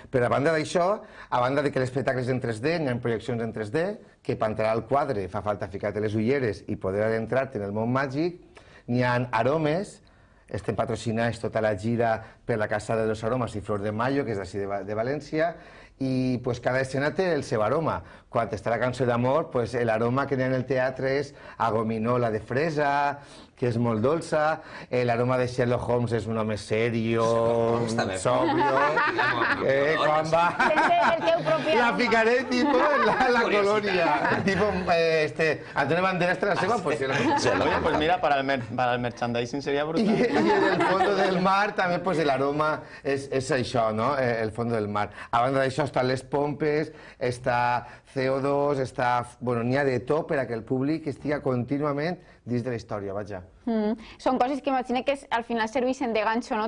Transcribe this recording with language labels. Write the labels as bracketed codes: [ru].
[ca] Però a banda d'això, a banda de que l'espectacle és en 3D, hi ha projeccions en 3D, que per entrar al quadre fa falta ficar-te les ulleres i poder adentrar-te en el món màgic, n'hi ha aromes, estem patrocinats tota la gira per la Casa de los Aromas i Flor de Mayo, que és d'ací de València, i pues, cada escena té el seu aroma. Quan està la cançó d'amor, pues, l'aroma que hi ha en el teatre és a gominola de fresa, que és molt dolça, l'aroma de Sherlock Holmes és un home serio, sobrio, quan va... La ficaré tipo en la colonia, tipo Antonio Banderas te la seva, pues... [es] Oye, pues mira, para el merchandising sería brutal. Y en el fondo del mar [ca] també pues, l'aroma és això, no? [es] El fondo del mar. [ca] A banda d'això estan les pompes, està CO2, està... Bueno, n'hi ha de tot per a que el públic estigui contínuament dins de la història, vaja. Són coses que imagino que al final serveixen de ganxo, no?